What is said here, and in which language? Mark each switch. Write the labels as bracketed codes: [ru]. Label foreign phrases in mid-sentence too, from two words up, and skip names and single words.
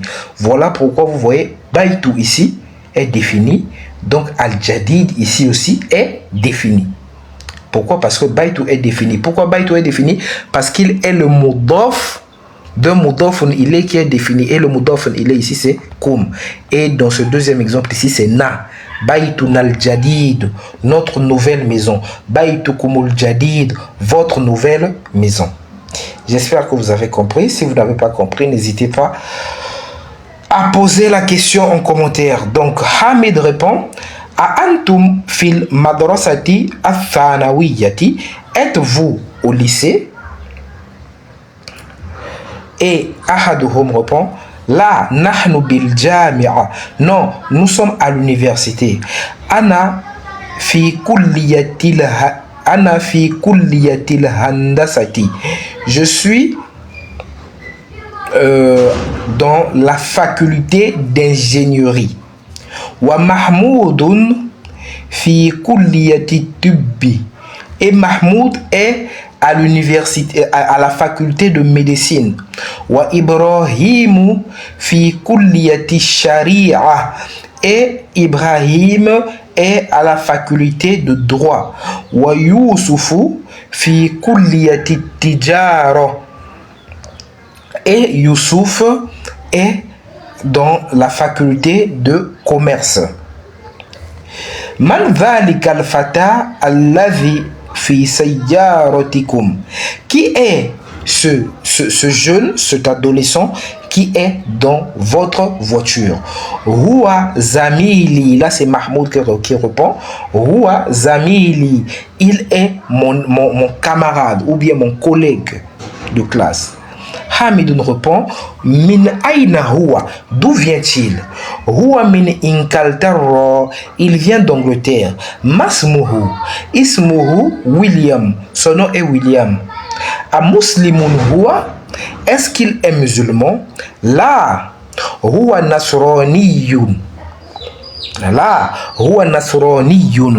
[fr] Voilà pourquoi vous voyez Baytu ici est défini. Donc al-Jadid ici aussi est défini. Pourquoi? Parce que Baytu est défini. Pourquoi Baytu est défini? Parce qu'il est le mudof d'un [ar] مضاف إليه [fr] qui est défini. Et le [ar] مضاف إليه [fr] ici c'est kum. Et dans ce deuxième exemple ici c'est na. [ar] بيتنا الجديد, [fr] notre nouvelle maison. [ar] بيتكم الجديد, [fr] votre nouvelle maison. J'espère que vous avez compris. Si vous n'avez pas compris, n'hésitez pas à poser la question en commentaire. Donc, Hamid répond, [ar] أأنتم في المدرسة الثانوية, [fr] êtes-vous au lycée? [ar] Et أحدهم répond, لا نحن بالجامعة. [fr] Non, nous sommes à l'université. [ar] أنا في كلية الهندسة. [fr] Je suis dans la faculté d'ingénierie. [ar] ومحمود في كلية الطب. [fr] Et Mahmoud est à l'université, à la faculté de médecine. [ar] وإبراهيم في كلية الشريعة. [fr] Et Ibrahim est à la faculté de droit. [ar] ويوسف في كلية التجارة. [fr] Et Youssouf est dans la faculté de commerce. [ar] من ذلك الفتى الذي في سيارتكم. [fr] Qui est ce jeune, cet adolescent qui est dans votre voiture? [ar] هو زميلي. [fr] Là c'est Mahmoud qui répond. [ar] هو زميلي. [fr] Il est mon camarade ou bien mon collègue de classe. Hamidun répond, [ar] من أين هو, [fr] d'où vient-il? [ar] هو من إنكلترا, [fr] il vient d'Angleterre. [ar] ما اسمه، اسمه [fr] William, son nom est William. [ar] أمسلم هو, [fr] est-ce qu'il est musulman? [ar] Là, هو نصراني. Là, هو نصراني.